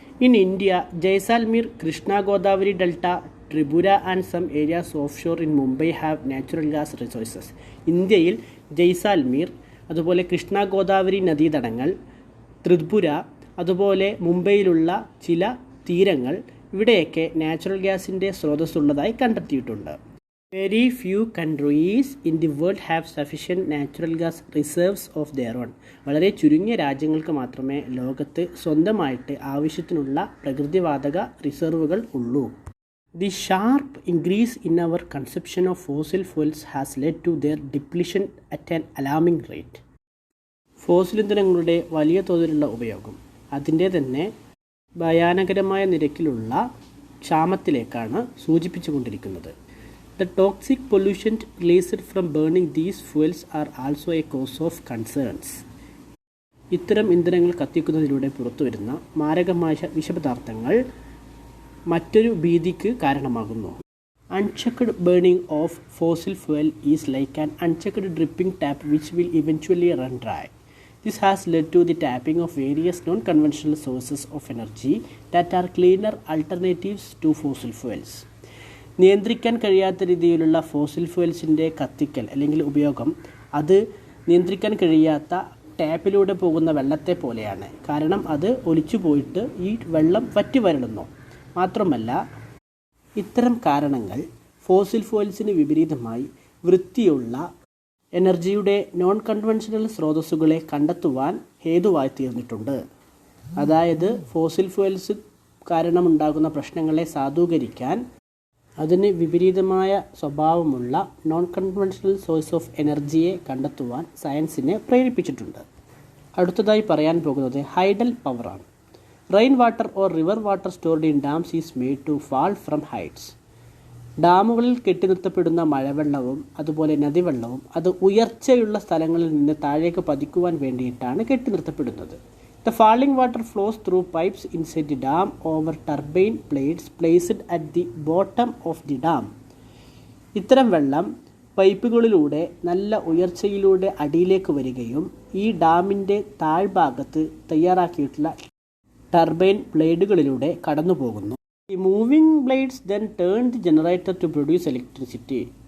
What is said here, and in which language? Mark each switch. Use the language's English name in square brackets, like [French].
[English] In India, Jaisalmer, Krishna Godavari delta, Tripura and some areas offshore in Mumbai have natural gas resources. [Malayalam] ഇന്ത്യയിൽ ജയ്സാൽമീർ, അതുപോലെ കൃഷ്ണ ഗോദാവരി നദീതടങ്ങൾ, ത്രിപുര, അതുപോലെ മുംബൈയിലുള്ള ചില തീരങ്ങൾ, ഇവിടെയൊക്കെ നാച്ചുറൽ ഗ്യാസിൻ്റെ സ്രോതസ്സുള്ളതായി കണ്ടെത്തിയിട്ടുണ്ട്. [English] Very few countries in the world have sufficient natural gas reserves of their own. [Malayalam] വളരെ ചുരുങ്ങിയ രാജ്യങ്ങൾക്ക് മാത്രമേ ലോകത്ത് സ്വന്തമായിട്ട് ആവശ്യത്തിനുള്ള പ്രകൃതിവാതക റിസർവുകൾ ഉള്ളൂ. [English] The sharp increase in our consumption of fossil fuels has led to their depletion at an alarming rate. [Malayalam] Fossil ഇന്ധനങ്ങളുടെ വലിയ തോതിലുള്ള ഉപയോഗം അതിൻ്റെ തന്നെ ഭയാനകരമായ നിരക്കിലുള്ള ക്ഷാമത്തിലേക്കാണ് സൂചിപ്പിച്ചുകൊണ്ടിരിക്കുന്നത്. [English] The toxic pollution released from burning these fuels are also a cause of concerns. [Malayalam] ഇത്തരം ഇന്ധനങ്ങൾ കത്തിക്കുന്നതിലൂടെ പുറത്തുവരുന്ന മാരകമായ വിഷപദാർത്ഥങ്ങൾ മറ്റൊരു ഭീതിക്ക് കാരണമാകുന്നു. [English] Unchecked burning of fossil fuel is like an unchecked dripping tap which will eventually run dry. This has led to the tapping of various non-conventional sources of energy that are cleaner alternatives to fossil fuels. [Malayalam] നിയന്ത്രിക്കാൻ കഴിയാത്ത രീതിയിലുള്ള fossil ഫ്യൂൽസിൻ്റെ കത്തിക്കൽ അല്ലെങ്കിൽ ഉപയോഗം അത് നിയന്ത്രിക്കാൻ കഴിയാത്ത ടാപ്പിലൂടെ പോകുന്ന വെള്ളത്തെ പോലെയാണ്. കാരണം അത് ഒലിച്ചു പോയിട്ട് ഈ വെള്ളം വറ്റി വരളുന്നു. മാത്രമല്ല ഇത്തരം കാരണങ്ങൾ ഫോസിൽ ഫ്യൂൽസിന് വിപരീതമായി വൃത്തിയുള്ള എനർജിയുടെ നോൺ കൺവെൻഷണൽ സ്രോതസ്സുകളെ കണ്ടെത്തുവാൻ ഹേതുവായി തീർന്നിട്ടുണ്ട്. അതായത് ഫോസിൽ ഫ്യൂൽസ് കാരണമുണ്ടാകുന്ന പ്രശ്നങ്ങളെ സാധൂകരിക്കാൻ അതിന് വിപരീതമായ സ്വഭാവമുള്ള നോൺ കൺവെൻഷണൽ സോഴ്സ് ഓഫ് എനർജിയെ കണ്ടെത്തുവാൻ സയൻസിനെ പ്രേരിപ്പിച്ചിട്ടുണ്ട്. അടുത്തതായി പറയാൻ പോകുന്നത് ഹൈഡൽ പവറാണ്. [English] Rain water or river water stored in dams is made to fall from heights. [Malayalam] ഡാമുകളിൽ കെട്ടിനിർത്തപ്പെടുന്ന മഴവെള്ളവും അതുപോലെ നദിവെള്ളവും അത് ഉയർച്ചയുള്ള സ്ഥലങ്ങളിൽ നിന്ന് താഴേക്ക് പതിക്കുവാൻ വേണ്ടിയിട്ടാണ് കെട്ടിനിർത്തപ്പെടുന്നത്. [English] The falling water flows through pipes inside the dam over turbine blades placed at the bottom of the dam. [Malayalam] ഇത്തരം വെള്ളം പൈപ്പുകളിലൂടെ നല്ല ഉയർച്ചയിലൂടെ അടിയിലേക്ക് വരികയും ഈ ഡാമിൻ്റെ താഴ്ഭാഗത്ത് തയ്യാറാക്കിയിട്ടുള്ള ടർബൈൻ ബ്ലേഡുകളിലൂടെ കടന്നു പോകുന്നു. [English] The moving blades then turn the generator to produce electricity.